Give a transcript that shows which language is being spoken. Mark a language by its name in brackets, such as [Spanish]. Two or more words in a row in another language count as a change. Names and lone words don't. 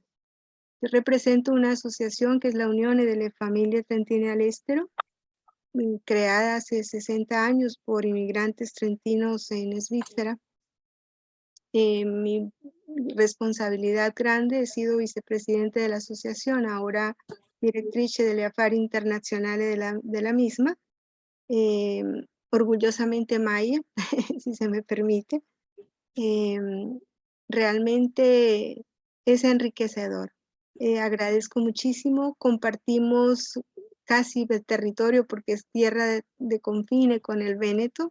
[Spanish] Yo represento una asociación que es la Unione delle Famiglie Trentine all'Estero, creada hace 60 años por inmigrantes trentinos en Svizzera. Mi responsabilidad grande, he sido vicepresidente de la asociación, ahora [Italian] directrice delle affari internazionali [Spanish] de la misma. Orgullosamente maya, si se me permite. Realmente es enriquecedor. Agradezco muchísimo, compartimos casi el territorio porque es tierra de confine con el Véneto.